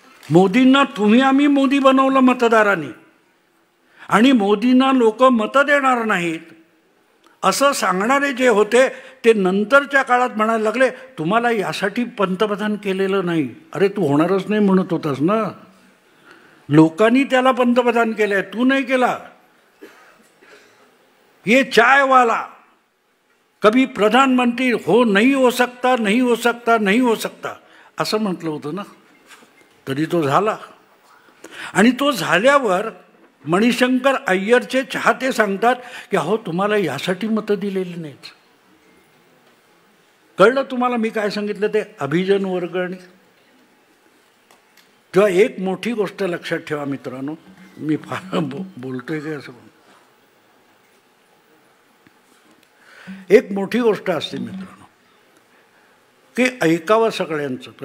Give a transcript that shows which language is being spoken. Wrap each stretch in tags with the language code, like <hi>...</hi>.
<mr>मोदींना तुम्ही आम्ही मोदी बनवलं मतदारांनी आणि मोदींना लोक मतं देणार नाहीत असं सांगणारे जे होते ते नंतरच्या काळात म्हणायला लागले, तुम्हाला यासाठी पंतप्रधान केलेलं नाही. अरे तू होणारच नाही म्हणत होतास ना, लोकांनी त्याला पंतप्रधान केलंय, तू नाही केला.</mr> <hi>ये चाय वाला कभी प्रधानमंत्री हो नहीं हो सकता, नहीं हो सकता, नहीं हो सकता</hi> <mr>असं म्हटलं होतं ना. तरी तो झाला. आणि तो झाल्यावर मणिशंकर अय्यरचे चाहते सांगतात की अहो तुम्हाला यासाठी मतं दिलेली नाहीत. कळलं तुम्हाला मी काय सांगितलं ते अभिजन वर्ग. आणि तेव्हा एक मोठी गोष्ट लक्षात ठेवा मित्रांनो, मी फार बोलतोय काय असं, एक मोठी गोष्ट असते मित्रांनो की ऐकावं सगळ्यांचं.</mr>